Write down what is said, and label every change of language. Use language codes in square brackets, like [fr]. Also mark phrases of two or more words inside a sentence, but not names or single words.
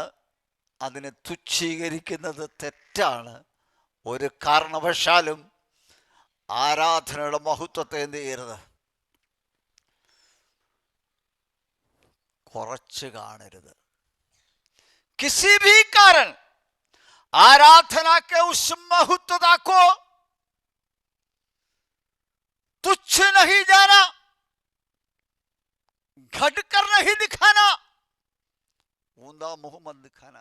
[ml] അതിനെ തുച്ഛീകരിക്കുന്നത് തെറ്റാണ്. ഒരു കാരണവശാലും ആരാധനയുടെ മഹത്വത്തെ എന്ത് ചെയ്യരുത്, കുറച്ച് കാണരുത്. [hi] किसी भी कारण आराधना के उस महत्वता को तुच्छ नहीं जाना, घटकर नहीं दिखाना, ऊंधा मुंह मत दिखाना।